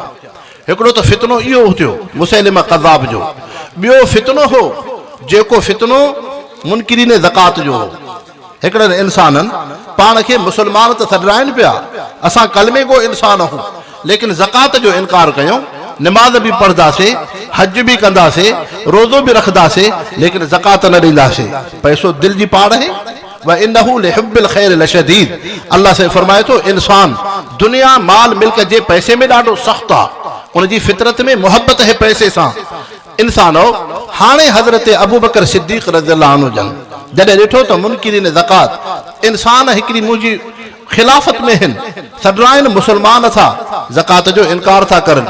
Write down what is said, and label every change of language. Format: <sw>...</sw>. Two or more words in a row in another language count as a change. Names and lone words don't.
<sd>हिकिड़ो त फितनो इहो थियो मुसैलिमा क़ज़्ज़ाब जो, ॿियो फितनो हो जेको फितनो मुनकिरीन ज़कात जो हो। हिकिड़े इंसाननि पाण खे मुस्लमान त सॾाइनि पिया, असां कलमे गो इंसान आहियूं, लेकिन ज़कात जो इनकार कयूं, नमाज भी पढ़दासीं, हज भी कंदासीं, रोज़ो भी रखदासीं, लेकिन ज़कात न ॾींदासीं। पैसो दिल जी पाड़ है।</sd> <ar>وإنه لحب الخير لشديد,</ar> <sd>अल्लाह से फरमाए तो इंसान दुनिया माल मिल्क जे पैसे में ॾाढो सख्त आहे, उनजी फितरत में मोहब्बत है पैसे सां। इंसानो हाणे हज़रत अबू बकर सिद्दीक़</sd> <ar>رضي الله عنه</ar> <sd>जन जॾहिं ॾिठो त मुनकिरीन ज़कात इंसान हिकिड़ी मुंहिंजी खिलाफत में हिन, सॾाइनि मुस्लमान था, ज़कात जो इनकार था करनि।</sd>